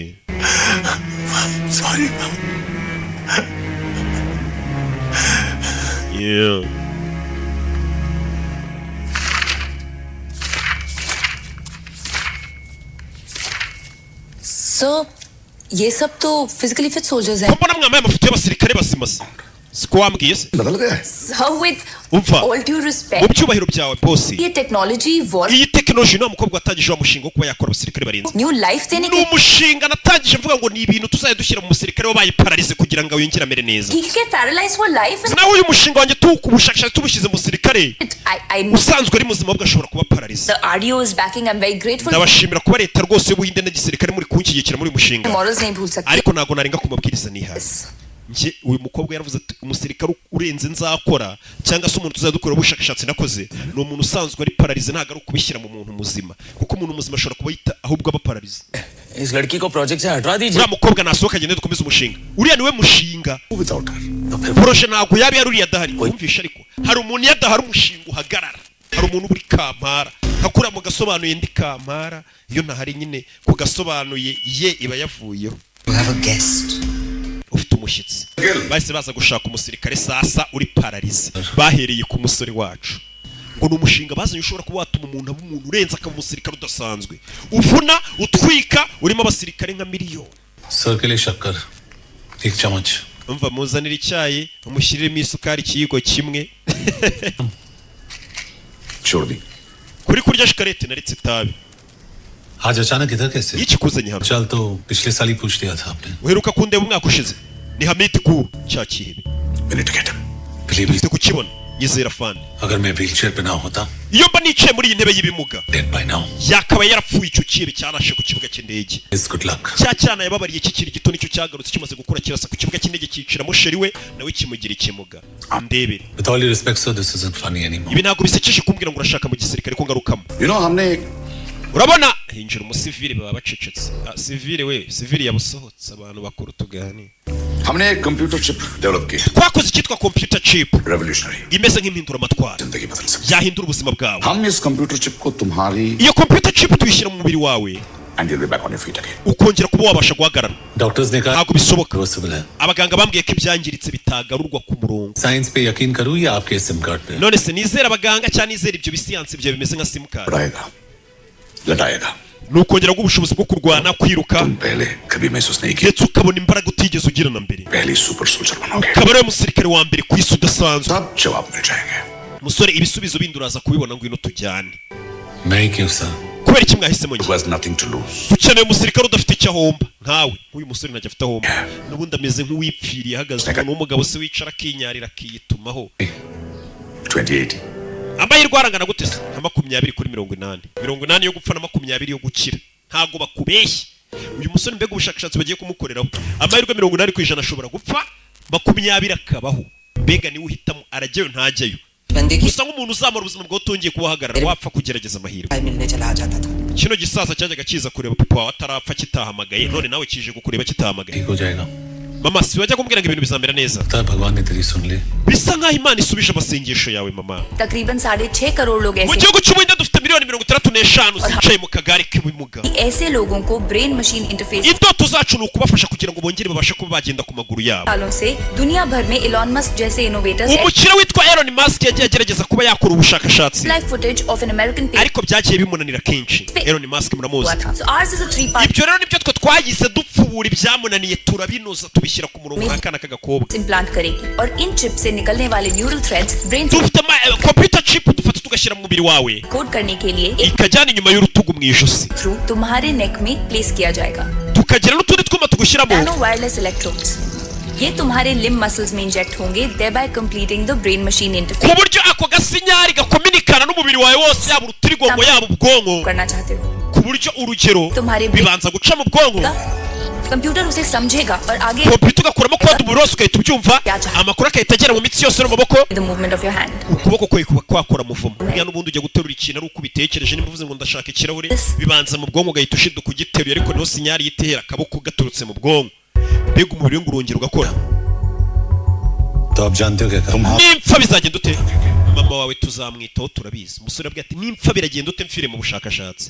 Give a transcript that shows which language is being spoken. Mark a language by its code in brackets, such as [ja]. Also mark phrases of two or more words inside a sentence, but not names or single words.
[en] Sorry. yeah So, [hi] ये सब तो [en] physically fit soldiers [hi] हैं. [rw] mbona mwambaye amafoto y'abasirikare basimase siko wambwiye se [hi] बदल गया है [en] So, with [rw] umva [en] all due [rw] mu [en] respect, [rw] byubahiro byawe bosi [en] ये technology war [rw] iyi tekinoloji nta mukobwa watangije wa mushinga wo kuba yakora abasirikare barinze [en] new life देने [rw] ni [hi] के [rw] umushinga natangije mvuga ngo ni ibintu tuzajya dushyira mu musirikare wabaye pararize kugira ngo yongere amere neza [en] he get paralyzed for life. And [rw] nawe uyu mushinga wanjye ubushakashatsi tubushyize mu musirikare [en] I know [rw] usanzwe ari muzima ahubwo ashobora kuba pararize [en] the RDO is backing. I'm very grateful. [rw] ndabashimira kuba leta rwose y'ubuhinde n'igisirikare muri kunshyigikira muri uyu mushinga [hi] Morals नहीं भूल सकते. [rw] ariko ntabwo narenga ku mabwiriza nihaye njye uyu mukobwa yaravuze ati umusirikare urenze nzakora cyangwa se umuntu tuzajya dukora ubushakashatsi nakoze ni umuntu usanzwe ari pararize ntabwo ari ukubishyira mu muntu muzima kuko umuntu muzima ashobora kuba yita ahubwo aba pararize [hi] इस लड़की को प्रोजेक्ट से हटवा दीजिए [rw] uriya mukobwa nasohoka agende dukomeze umushinga uriya niwe mushinga [en] without her [rw] poroje ntabwo yaba yari uriya adahari wumvishe ariko hari umuntu iyo adahari umushinga uhagarara hari umuntu uri kampara hakura mu gasobanuye ndi kampara iyo ntahari nyine ku gasobanuye ye iba yavuyeho [en] You have a guest. [rw] ufite umushyitsi bahise baza gushaka umusirikare sasa uri pararize bahereye ku musore wacu ngo ni umushinga bazanye ushobora kuba watuma umuntu aba umuntu urenze akaba umusirikare udasanzwe uvuna utwika urimo abasirikare nka miliyoni [hi] सर के लिए शक्कर 1 चम्मच [rw] umva muzanira icyayi umushyiriremo isukari ikiyiko kimwe [hi] छोड़ दी [rw] kuri kurya shikarete naretse itabi [hi] आज अचानक इधर कैसे [rw] ikikuzanye hano [hi] चल तो पिछले साल ही पूछ लिया था आपने [rw] uheruka kundeba umwaka ushize ni hamiti ku cya kihebe [en] We need to get him. Believe me, [rw] dufite kukibona nyizera fani [hi] अगर मैं व्हीलचेयर पे ना होता [rw] iyo mba nicaye muri iyi ntebe y'ibimuga [en] dead by now. [rw] yakaba yarapfuye icyo kihebe cyanashe ku kibuga cy'indege [en] It's good luck. [rw] cya cyana yababariye kikiri gito nicyo cyagarutse kimaze gukura kirasa ku kibuga cy'indege cyiciramo sheri we nawe kimugira ikimuga ndebere [en] With all due respect, sir, this isn't funny anymore. [rw] ibi ntabwo bisekeje kumbwira ngo urashaka mu gisirikare ko ngarukamo [en] You know, [hi] हमने [rw] urabona hinjira umusivile baba bacecetse sivile we sivile yabusohotse abantu bakuru tuganira [hi] एक [en] computer chip develop [hi] की है [rw] twakoze icyitwa [en] computer chip [hi] रेवोल्यूशनरी [rw] imeze nk'impinduramatwara [hi] जिंदगी बदल सकती [rw] yahindura ubuzima bwawe [hi] है हम इस [en] computer chip [hi] को तुम्हारी [rw] iyo [en] computer chip [rw] tuyishyira mu mubiri wawe [en] and you'll be back on your feet again [rw] ukongera kuba wabasha guhagarara [hi] Doctors ने कहा [rw] ntabwo bisoboka [hi] reversible है. [rw] abaganga bambwiye ko ibyangiritse bitagarurwa ku murongo [hi] साइंस पे यकीन करूँ या आपके [en] SIM card [hi] पे [rw] none se nizera abaganga cyangwa nizera ibyo bisiyansi byawe bimeze nka simukadi [hi] बढ़ाएगा लटाएगा [rw] ni ukongera ubushobozi bwo kurwana kwiruka [hi] तुम पहले कभी महसूस नहीं किया [rw] ndetse ukabona imbaraga utigeze ugira na mbere [hi] पहली [en] super soldier [hi] बनोगे [rw] ukaba ariwe musirikare wa mbere ku isi udasanzwe [hi] सब जवाब मिल जाएंगे [rw] musore ibisubizo bindi uraza kubibona ngwino tujyane [hi] मैं ही क्यों सर [rw] kubera iki mwahisemo [en] who [rw] njye [en] has nothing to lose [rw] dukeneye umusirikare udafite icyo ahomba nkawe nk'uyu musore ntajya afite ahomba n'ubundi ameze nk'uwipfiriye ahagaze umuntu w'umugabo se wicara akinyarira akiyitumaho 2080 amahirwe arangana gute se nka 20 kuri 80 80 yo gupfa na 20 yo gukira ntago bakubeshye uyu musore mbega ubushakashatsi bagiye kumukoreraho amahirwe 80 ku ijana ashobora gupfa 20 akabaho mbega niwe uhitamo arajyayo ntajyayo [hi] बंदे की [rw] gusa nk'umuntu uzamura ubuzima bwawe utongiye kubahagarara wapfa kugerageza amahirwe [hi] भाई मिलने चला जाता था [rw] kino gisaza cyajyaga kiza kureba papa wawe atarapfa kitahamagaye none nawe kije kukureba kitahamagaye [hi] ठीक हो जाएगा [rw] mama si wajya kumbwira ngo ibintu bizamera neza [hi] लगता है भगवान ने तेरी सुन ली [rw] bisa nkaho imana isubije amasengesho yawe mama [hi] तकरीबन 6.5 करोड़ लोग [rw] mu [hi] ऐसे [rw] gihugu cy'ubuhinde dufite miliyoni 35 zicaye mu kagare k'ibimuga [hi] ऐसे लोगों को [en] brain machine interface [rw] indoto zacu ni ukubafasha kugira ngo bongere babashe kuba bagenda ku maguru yabo [hi] सालों से दुनिया भर में इलॉन मस्क जैसे इनोवेटर्स [rw] umukire witwa Elon Musk yagiye agerageza kuba yakora ubushakashatsi [en] live footage of an American [rw] ariko byagiye bimunanira kenshi Elon Musk muramuzi [hi] हुआ था. [en] So ours is a 3-part [rw] ibyo rero nibyo twe twagize dupfubura ibyamunaniye turabinoza tubishyira ku murongo nk'akana k'agakobwa [hi] इम्प्लांट करेगी और इन चिप से निकलने वाले [en] neural threads [hi] ब्रेन से [rw] dufite [en] computer chip [rw] dufata tugashyira mu mubiri wawe [hi] कोड करने के लिए एक [rw] ikajyana inyuma y'urutugu mu ijosi [hi] थ्रू तुम्हारे नेक में प्लेस किया जाएगा [rw] tukagira n'utundi twuma tugushyiramo [en] nano wireless electrodes [hi] ये तुम्हारे [en] limb muscles [hi] में इंजेक्ट होंगे [en] thereby completing the brain machine [rw] ku [en] interface [rw] buryo ako gasinyari gakominikana n'umubiri wawe wose yaba urutirigongo yaba ubwonko [hi] करना चाहते हो [rw] ku buryo urugero [hi] तुम्हारे [rw] bibanza guca mu bwonko [hi] कंप्यूटर उसे समझेगा और आगे [rw] kompiyuta ugakuramo kode umubiri wose ugahita ubyumva amakuru agahita agera mu mitsi yose no mu maboko [en] the movement of your hand [rw] ukuboko kwe kuba kwakora muvumo buriya n'ubundi ujya guterura ikintu ari uko ubitekereje niba uvuze ngo ndashaka ikirahure bibanza mu bwonko ugahita ushiduka ugiteruye ariko niho sinyari yitera akaboko gaturutse mu bwonko mbega umubiri ngo urongera ugakora [hi] तो आप जानते हो क्या करूँ [rw] nimpfa bizagenda ute mama wawe tuzamwitaho turabizi. Umusore abwiye ati nimpfa biragenda ute mfire mu bushakashatsi.